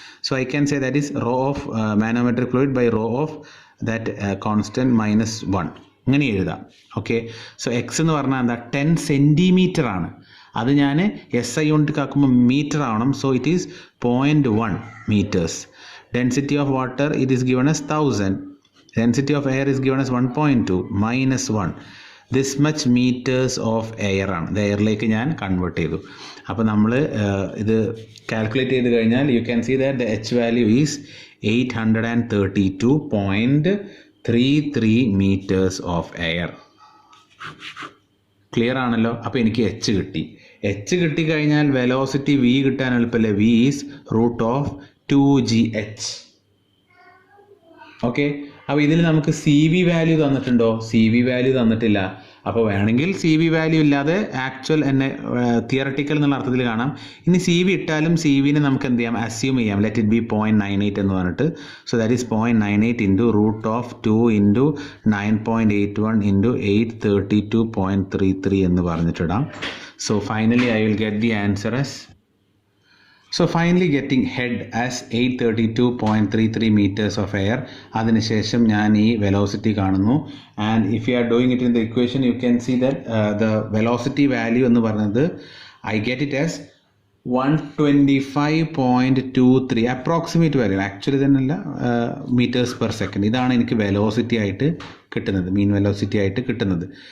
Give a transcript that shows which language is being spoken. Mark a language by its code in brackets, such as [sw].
[en] So I can say that is rho of manometric fluid by rho of that constant -1. [ml] ഇങ്ങനെ എഴുതാം. Okay, so X എന്ന് പറഞ്ഞാൽ എന്താ 10 centimetre ആണ്. അത് ഞാൻ SI യൂണിറ്റ് ആക്കുമ്പോൾ മീറ്റർ ആവണം. [en] So it is 0.1 meters. Density of water it is given as 1000. Density of air is given as 1.2 minus 1. This much meters of air ആണ്. [ml] ഇത് എയറിലേക്ക് ഞാൻ കൺവേർട്ട് ചെയ്തു. അപ്പോൾ നമ്മൾ ഇത് കാൽക്കുലേറ്റ് ചെയ്ത് കഴിഞ്ഞാൽ [en] You can see that the H value is 832.33 meters of air. [ml] Clear ആണല്ലോ? അപ്പോൾ എനിക്ക് എച്ച് കിട്ടി. എച്ച് കിട്ടിക്കഴിഞ്ഞാൽ വെലോസിറ്റി വി കിട്ടാൻ എളുപ്പമല്ലേ? [en] V is √2gh. [ml] ഓക്കെ, അപ്പോൾ ഇതിൽ നമുക്ക് C V value തന്നിട്ടുണ്ടോ? C V value തന്നിട്ടില്ല. അപ്പോൾ വേണമെങ്കിൽ സി വി വാല്യൂ ഇല്ലാതെ ആക്ച്വൽ എന്നെ തിയറട്ടിക്കൽ എന്നുള്ള അർത്ഥത്തിൽ കാണാം. ഇനി സി വി ഇട്ടാലും സി വിനെ നമുക്ക് എന്ത് ചെയ്യാം? അസ്യൂം ചെയ്യാം. [en] let it be 0.98 [ml] എന്ന് പറഞ്ഞിട്ട്. [en] so that is 0.98 into √2 into 9.81 into 832.33 [ml] എന്ന് പറഞ്ഞിട്ടിടാം. [en] So finally I will get the answer as So finally getting head as 832.33 meters of air. [ml] അതിനുശേഷം ഞാൻ ഈ വെലോസിറ്റി കാണുന്നു. [en] and if you are doing it in the equation you can see that the velocity value [ml] എന്ന് പറയുന്നത് [en] I get it as 125.23 approximate value. [ml] Actually തന്നെയല്ല, metres per second. ഇതാണ് എനിക്ക് velocity ആയിട്ട് കിട്ടുന്നത്, മീൻ വെലോസിറ്റി ആയിട്ട് കിട്ടുന്നത്.